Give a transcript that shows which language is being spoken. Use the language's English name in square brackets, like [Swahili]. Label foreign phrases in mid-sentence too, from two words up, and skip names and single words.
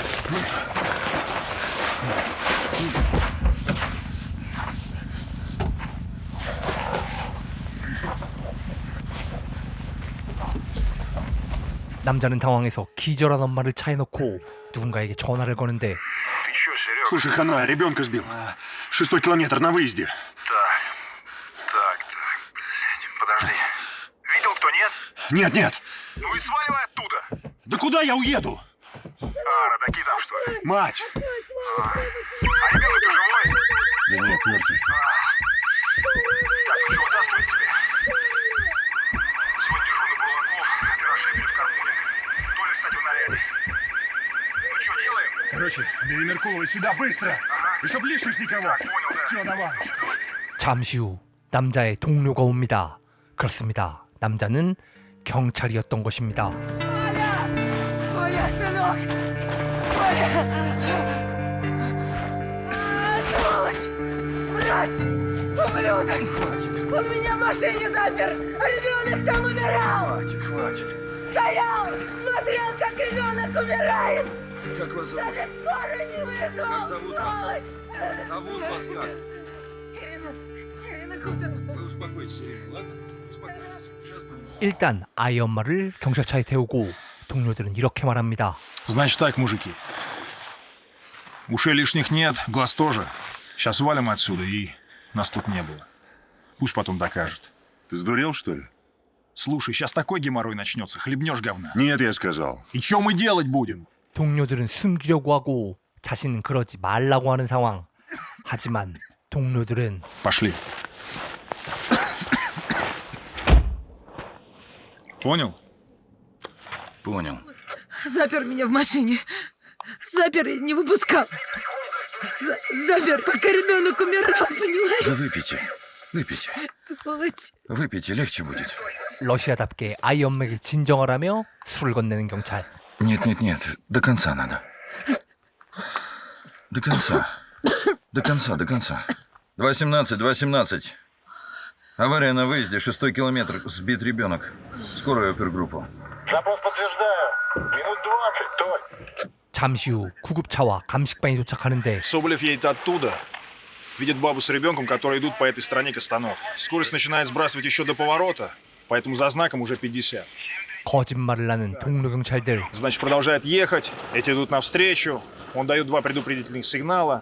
[Korean] 남자는 당황해서 기절한 엄마를 차에 놓고 누군가에게 전화를 거는데, [Russian] ты чё, Серёга? Слушай, хана, ребенка сбил. 6-й километр на выезде. Так, блядь, подожди. Видел кто, нет? Нет, нет. Ну и сваливай оттуда. Да куда я уеду? Родаки там, что ли? Мать! А ребенок-то живой? Да нет, мертвый. Так, ну что, вытаскивать тебе? Сегодня дежурный Бурлаков, опера Шебель в Кармуле. Толя, кстати, в наряде. Ну что, делаем? Короче, бери Меркулова сюда быстро. И чтоб лишних никого. Так, понял, да. Все, давай. [Korean] 잠시 후 남자의 동료가 옵니다. 그렇습니다. 남자는 경찰이었던 것입니다. [Russian] Коля, сынок! Коля! Сволочь! Мразь! Ублюдок! Хватит! Он меня в машине запер! А ребенок там умирал! Хватит. Стоял! Смотрел, как ребенок умирает! Как вас зовут? Даже скорую не вызвал! Как зовут вас? Сволочь! Зовут вас как? Ирина Кудорова. Вы успокойтесь, Ирина, ладно? Успокойтесь. Сейчас мы... [Korean] 일단 아이 엄마를 경찰차에 태우고 동료들은 이렇게 말합니다. [Russian] Значит так, мужики. Ушей лишних нет, глаз тоже. Сейчас валим отсюда, и нас тут не было. Пусть потом докажет. Ты сдурел, что ли? Слушай, сейчас такой геморрой начнется, хлебнешь говна. Нет, я сказал. И что мы делать будем? [Korean] 동료들은 숨기려고 하고 자신은 그러지 말라고 하는 상황. 하지만 동료들은 [Russian] Пошли. Понял? Понял. Запер меня в машине. Запер и не выпускал. Запер, пока ребенок умирал, понимаешь? Да выпейте. Выпейте. Сволочь. Выпейте, легче будет. [Korean] 러시아답게 아이 엄마에게 진정을 하며 술을 건네는 경찰. [Russian] Нет. До конца надо. До конца. До конца. 2:17. Авария на выезде, 6-й километр, сбит ребенок. Скорую опергруппу. Запрос подтверждаю. Минут 20, Толь. [Korean] 잠시 후 구급차와 감식반이 도착하는데 [Russian] Соболев едет оттуда. Видит бабу с ребенком, которые идут по этой стороне к остановке. Скорость начинает сбрасывать еще до поворота, поэтому за знаком уже 50. [Korean] 거짓말을 하는 동료 경찰들. [Russian] Значит, продолжает ехать, эти идут навстречу, он дает 2 предупредительных сигнала.